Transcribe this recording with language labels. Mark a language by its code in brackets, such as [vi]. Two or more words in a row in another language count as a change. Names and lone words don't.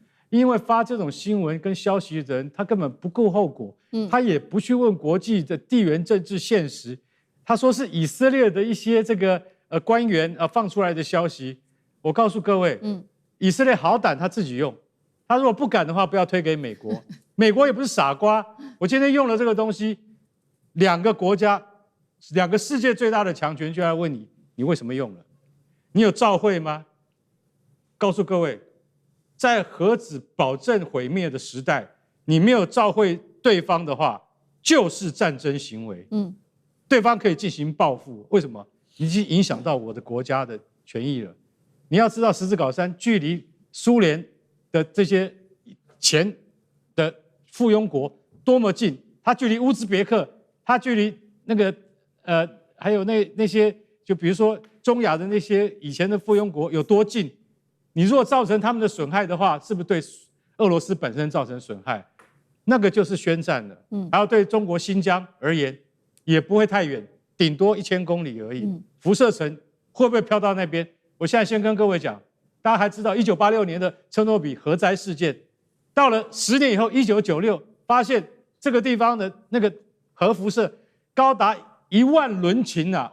[zh] 因為發這種新聞跟消息的人，他根本不顧後果，他也不去問國際的地緣政治現實。他說是以色列的一些這個官員放出來的消息。我告訴各位，以色列好膽他自己用，他如果不敢的話，不要推給美國。美國也不是傻瓜，我今天用了這個東西，2個國家，2個世界最大的強權就來問你。你為什麼用了？你有照會嗎？告訴各位，在核子保證毀滅的時代，你沒有照會對方的話，就是戰爭行為。對方可以進行報復。為什麼？你已經影響到我的國家的權益了。你要知道，十字鎬山距離蘇聯的這些前的附庸國多麼近，它距離烏茲別克，它距離那個還有那些。就比如說中亞的那些以前的附庸國有多近？你如果造成他們的損害的話，是不是對俄羅斯本身造成損害？那個就是宣戰了。還有對中國新疆而言，也不會太遠，頂多1000公里而已。輻射層會不會飄到那邊？我現在先跟各位講，大家還知道1986年的車諾比核災事件，到了10年以後，1996發現這個地方的那個核輻射高達1萬倫琴啊！